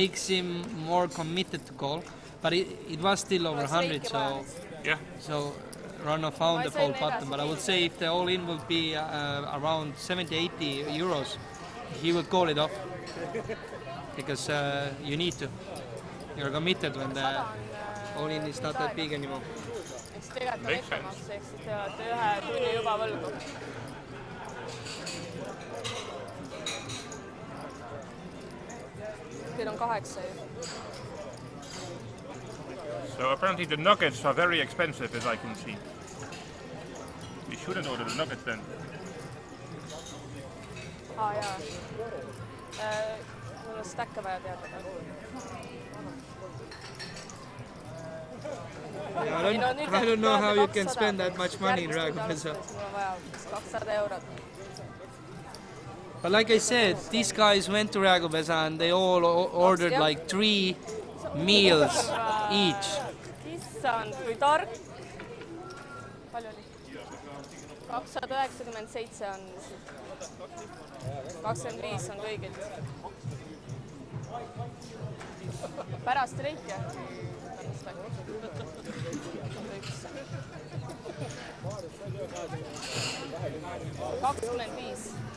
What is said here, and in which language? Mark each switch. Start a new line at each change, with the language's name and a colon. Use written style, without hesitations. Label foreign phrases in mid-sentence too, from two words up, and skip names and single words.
English: Makes him more committed to call, but it was still over 100, so Rana found the fold button. But I would say if the all-in would be around 70, 80 euros, he would call it off, because you need to. You're committed when the all-in is not that big anymore.
Estonian: Eks tegelikult on
English: Makes
Estonian: ikka
English: sense.
Estonian: noh, eks te olete ühe tunni juba võlgu. Teil on 8 ju.
English: So apparently the nuggets are very expensive, as I can see. We shouldn't order the nuggets then.
Estonian: Jaa. mul on stäkke vaja teada.
English: I don't know how you can spend that much money in Ragupesa.
Estonian: Mul on vaja 200 eurot.
English: But like I said, these guys went to Ragupesa and they all ordered like 3 meals each.
Estonian: Issand, kui tark. Palju oli? 297 on 25 on kõigilt. Pärast reike. 25.